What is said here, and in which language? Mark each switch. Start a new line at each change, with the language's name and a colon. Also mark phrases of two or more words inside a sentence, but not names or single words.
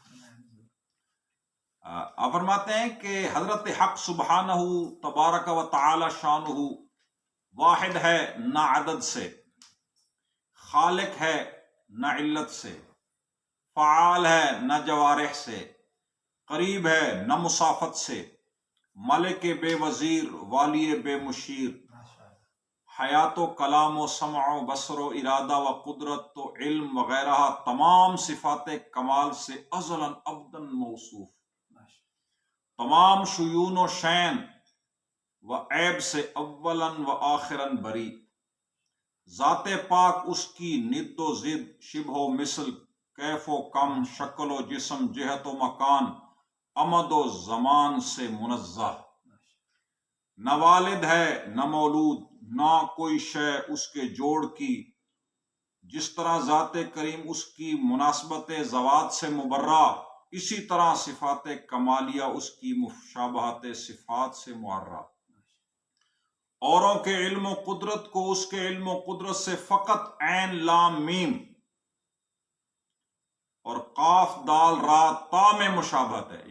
Urdu: آپ فرماتے ہیں کہ حضرت حق سبحانہ تبارک و تعالی شانہ واحد ہے نہ عدد سے، خالق ہے نہ علت سے، فعال ہے نہ جوارح سے، قریب ہے نہ مسافت سے، ملک بے وزیر والی بے مشیر، حیات و کلام و سمع و بصر و ارادہ و قدرت و علم وغیرہ تمام صفات کمال سے ازلاً ابداً موصوف، تمام شیون و شین و عیب سے اولاً و آخراً بری، ذات پاک اس کی ند و ضد، شبہ و مثل، کیف و کم، شکل و جسم، جہت و مکان، امد و زمان سے منزہ، نہ والد ہے نہ مولود، نہ کوئی شے اس کے جوڑ کی، جس طرح ذات کریم اس کی مناسبت ذوات سے مبرہ، اسی طرح صفات کمالیہ اس کی مشابہت صفات سے معرہ، اوروں کے علم و قدرت کو اس کے علم و قدرت سے فقط عین لام میم اور قاف دال را تا میں مشابہت ہے۔